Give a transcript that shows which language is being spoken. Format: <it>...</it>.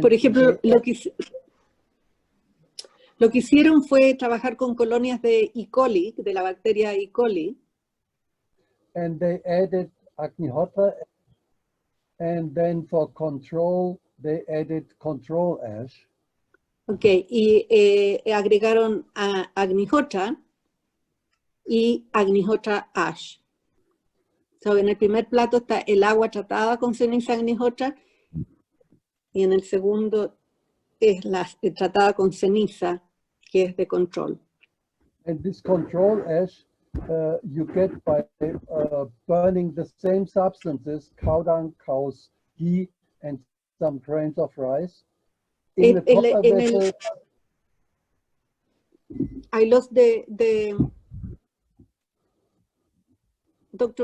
<es>por ejemplo, lo que hicieron fue trabajar con colonias de E. coli, de la bacteria E. coli.</es> <en>And they added Agnihotra, and then for control, they added control ash.</en> <es>Okay, y agregaron a Agnihotra y Agnihotra ash. So, en el primer plato está el agua tratada con ceniza Agnihotra y en el segundo es la tratada con ceniza, que es de control.</es> <en>And this control ash you get by burning the same substances, cow dung, cow's ghee, and some grains of rice. In the copper vessel. I lost the Dr.</en>